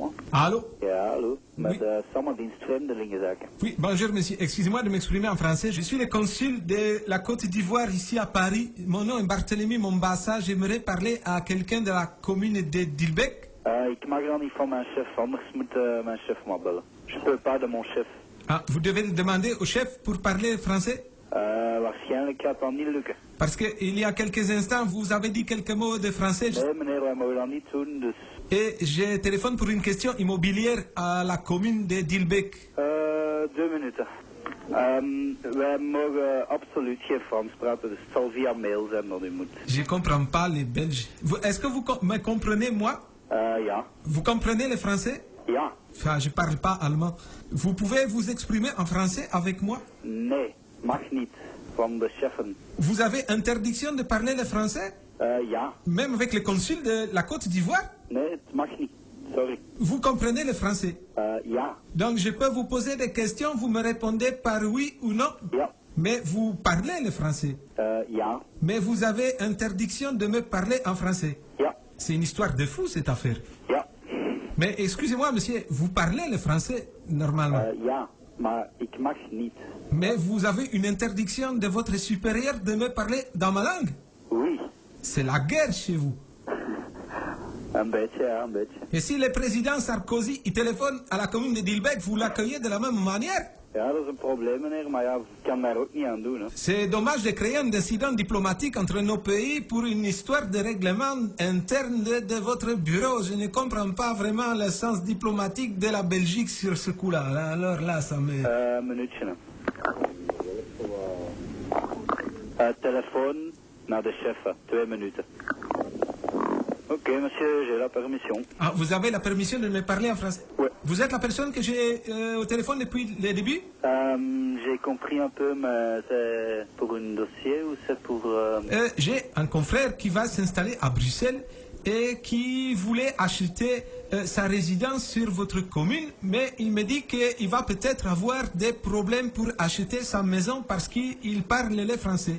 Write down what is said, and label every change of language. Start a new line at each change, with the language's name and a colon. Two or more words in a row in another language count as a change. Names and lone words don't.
French: Allô?
Dutch: Ja, hallo. Met
French: Oui.
Dutch: Sommerdienst Vreemdelingenzaken.
French: Oui, bonjour monsieur. Excusez-moi de m'exprimer en français. Je suis le consul de la Côte d'Ivoire ici à Paris. Mon nom est Barthélemy Mombassa. J'aimerais parler à quelqu'un de la commune de Dilbeek.
Dutch: Ik mag dan niet van mijn chef, anders moet mijn chef me bellen.
French: Je peux pas de mon chef. Ah, vous devez demander au chef pour parler français.
Dutch: Waarschijnlijk gaat dat niet lukken.
French: Parce qu'il y a quelques instants, vous avez dit quelques mots de français.
Dutch: Nee meneer, wij mogen dat niet doen, dus...
French: Et je téléphone pour une question immobilière à la commune de Dilbeek.
Dutch: 2 minuten. Wij mogen absoluut geen Frans praten, dus het zal via mail zijn dat u moet.
French: Je comprends pas les Belges. Est-ce que vous me comprenez, moi?
Dutch: Ja.
French: Vous comprenez le français?
Dutch: Ja.
French: Enfin, je parle pas allemand. Vous pouvez vous exprimer en français avec moi?
Dutch: Nee, mag niet. Van de chefen.
French: Vous avez interdiction de parler le français?
Dutch: Ja.
French: Même avec le consul de la Côte d'Ivoire?
Dutch: Nee, het mag niet. Sorry.
French: Vous comprenez le français?
Dutch: Ja.
French: Donc je peux vous poser des questions, vous me répondez par oui ou non?
Dutch: Ja.
French: Mais vous parlez le français?
Dutch: Ja.
French: Mais vous avez interdiction de me parler en français?
Dutch: Ja.
French: C'est une histoire de fou cette affaire.
Dutch: Ja.
French: Mais excusez-moi monsieur, vous parlez le français normalement?
Dutch: Ja, maar ik mag niet.
French: Mais vous avez une interdiction de votre supérieur de me parler dans ma langue? Oui. C'est la guerre chez vous.
Dutch: Een beetje, ja, een beetje.
French: Et si le président Sarkozy il téléphone à la commune de Dilbeek, vous l'accueillez de la même manière?
Dutch: Ja, dat is een probleem, meneer, maar ja, ik kan daar ook niet aan doen. Hè.
French: C'est dommage de créer un incident diplomatique entre nos pays pour une histoire de règlement interne de votre bureau. Je ne comprends pas vraiment le sens diplomatique de la Belgique sur ce coup-là. Alors là, ça me...
Dutch: Een minuutje. Telefoon naar de chef, 2 minuten.
French: Ok, monsieur, j'ai la permission. Ah, vous avez la permission de me parler en français? Oui. Vous êtes la personne que j'ai au téléphone depuis le début? J'ai compris un peu, mais c'est pour un dossier ou c'est pour... J'ai un confrère qui va s'installer à Bruxelles et qui voulait acheter sa résidence sur votre commune, mais il me dit qu'il va peut-être avoir des problèmes pour acheter sa maison parce qu'il parle le français.